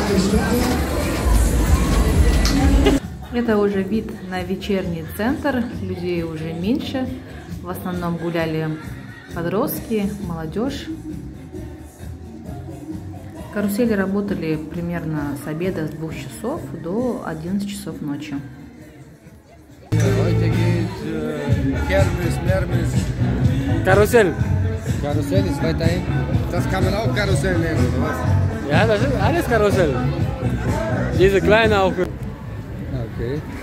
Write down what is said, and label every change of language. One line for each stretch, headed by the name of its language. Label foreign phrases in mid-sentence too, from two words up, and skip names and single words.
Russian: Это уже вид на вечерний центр, людей уже меньше, в основном гуляли подростки, молодежь. Карусели работали примерно с обеда с 2 часов до 11 часов ночи.
German: Heute geht Kermis, Mermis. Karussell. Karussell ist weiter hinten. Das kann man auch Karussell nennen, oder was? Ja, das ist alles Karussell. Diese kleine auch. Okay.